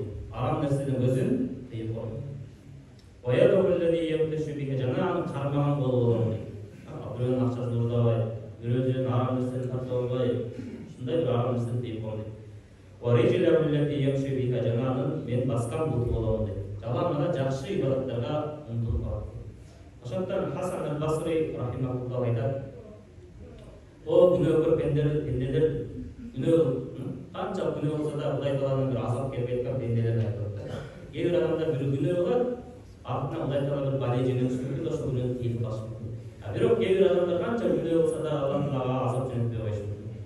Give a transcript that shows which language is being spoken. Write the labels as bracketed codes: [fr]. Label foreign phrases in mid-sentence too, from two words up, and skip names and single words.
[ky] Арам нерседен көзүн тыйып коем. Жана аны кармаган кол болом дейт. Бирөөнүн акчасын урдабай, бирөөнүн арам нерсени тартып албай, ушундай бир арам нерсени тыйып коем дейт. Жанагы мен баскан бут болом деп. Жалаң гана жакшы ибадаттарга умтулуп калат. Ошондон Хасан аль-Басри рахимахуллах айтат: "О күнөөкөр пенделер, канча күнөө болсо да Кудай Тааланын бир азап келип аткан пенделерди айтат. Кээ бир адамдар бир күнөө кылат, артынан Кудай Таала бир бале жөнөтүшү мүмкүн, ошол күнөөнү тийип калышы мүмкүн. Бирок кээ бир адамдар канча күнөө болсо да Аллах Таалага азап жөнөтпөй коюшу мүмкүн.